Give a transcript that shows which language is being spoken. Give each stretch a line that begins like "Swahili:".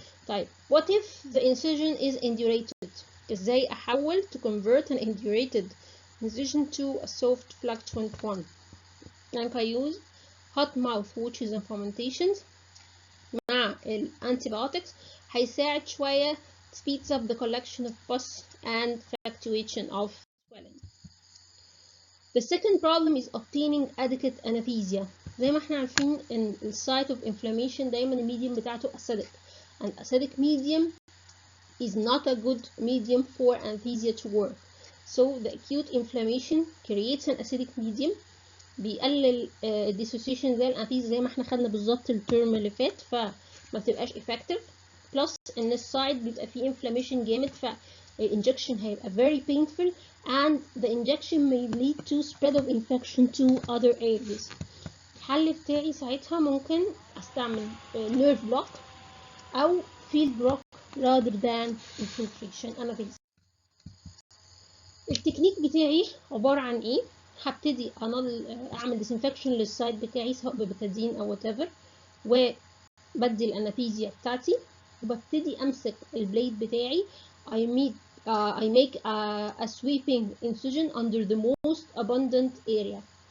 English: طيب what if the incision is indurated؟
Arabic: إزاي أحول
English: to convert an indurated incision to a soft fluctuant one؟ like I use hot mouth washes and fomentations
Arabic: مع
English: antibiotics
Arabic: هيساعد شوية
English: speeds up the collection of pus and fluctuation of swelling. The second problem is obtaining adequate anesthesia.
Arabic: زي ما احنا عارفين ان ال
English: site of inflammation
Arabic: دايما الميديوم بتاعته
English: acidic, and acidic medium is not a good medium for anesthesia to work. So the acute inflammation creates an acidic medium,
Arabic: بيقلل dissociation زي الانستيزيا زي ما احنا خدنا بالظبط الترم اللي فات، فما بتبقاش effective.
English: plus
Arabic: ان السايد بيبقى فيه
English: inflammation
Arabic: جامد، فالinjection هيبقى
English: very painful and the injection may lead to spread of infection to other areas.
Arabic: الحل بتاعي ساعتها ممكن استعمل
English: nerve block
Arabic: او
English: field block rather than infiltration anesthesia.
Arabic: التكنيك بتاعي عبارة عن ايه؟ هبتدي اعمل disinfection للسايد بتاعي سواء ببتادين او whatever، وبدي الانستيزيا بتاعتي وببتدي امسك البليد بتاعي.
English: I make a sweeping incision under the most abundant area.